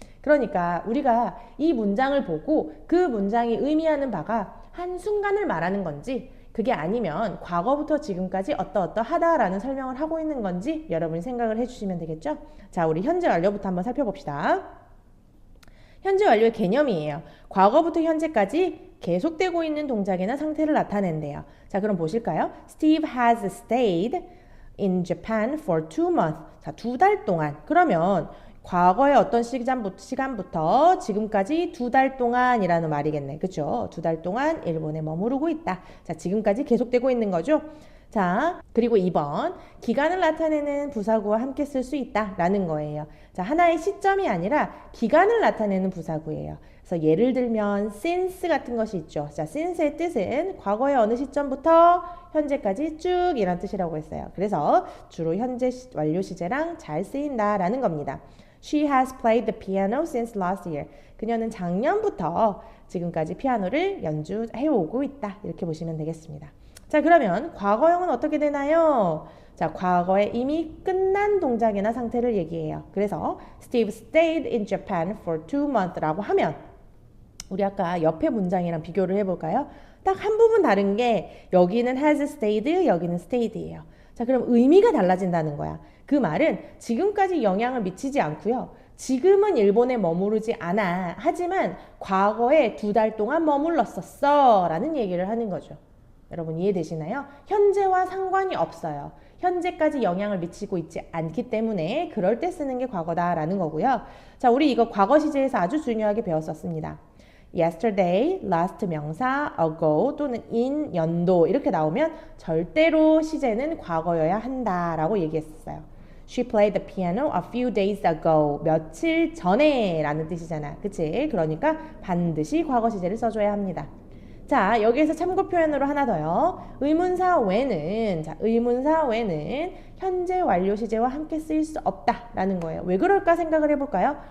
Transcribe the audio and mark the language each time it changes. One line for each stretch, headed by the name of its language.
Korean: 그러니까 우리가 이 문장을 보고 그 문장이 의미하는 바가 한 순간을 말하는 건지 그게 아니면 과거부터 지금까지 어떠어떠하다라는 설명을 하고 있는 건지 여러분이 생각을 해주시면 되겠죠? 자, 우리 현재 완료부터 한번 살펴봅시다. 현재 완료의 개념이에요. 과거부터 현재까지 계속되고 있는 동작이나 상태를 나타낸대요. 자, 그럼 보실까요?
English: Steve has stayed in Japan for 2 months.
Korean: 자, 2달 동안. 그러면 과거의 어떤 시간부터 지금까지 2달 동안이라는 말이겠네. 그죠? 2달 동안 일본에 머무르고 있다. 자, 지금까지 계속되고 있는 거죠? 자, 그리고 2번. 기간을 나타내는 부사구와 함께 쓸 수 있다. 라는 거예요. 자, 하나의 시점이 아니라 기간을 나타내는 부사구예요. 그래서 예를 들면 since 같은 것이 있죠. 자, since의 뜻은 과거의 어느 시점부터 현재까지 쭉 이란 뜻이라고 했어요. 그래서 주로 현재 완료 시제랑 잘 쓰인다라는 겁니다.
English: She has played the piano since last year.
Korean: 그녀는 작년부터 지금까지 피아노를 연주해오고 있다. 이렇게 보시면 되겠습니다. 자, 그러면 과거형은 어떻게 되나요? 자, 과거에 이미 끝난 동작이나 상태를 얘기해요. 그래서
English: Steve stayed in Japan for 2 months
Korean: 라고 하면 우리 아까 옆에 문장이랑 비교를 해볼까요? 딱 한 부분 다른 게 여기는 has stayed, 여기는 stayed예요. 자, 그럼 의미가 달라진다는 거야. 그 말은 지금까지 영향을 미치지 않고요. 지금은 일본에 머무르지 않아. 하지만 과거에 2달 동안 머물렀었어 라는 얘기를 하는 거죠. 여러분 이해되시나요? 현재와 상관이 없어요. 현재까지 영향을 미치고 있지 않기 때문에 그럴 때 쓰는 게 과거다라는 거고요. 자, 우리 이거 과거 시제에서 아주 중요하게 배웠었습니다. yesterday, last 명사, ago 또는 in, 연도 이렇게 나오면 절대로 시제는 과거여야 한다라고 얘기했었어요.
English: She played the piano a few days ago.
Korean: 며칠 전에 라는 뜻이잖아. 그치? 그러니까 반드시 과거 시제를 써줘야 합니다. 자, 여기에서 참고 표현으로 하나 더요. 의문사 when은, 자, 의문사 when은 현재 완료 시제와 함께 쓰일 수 없다라는 거예요. 왜 그럴까 생각을 해볼까요?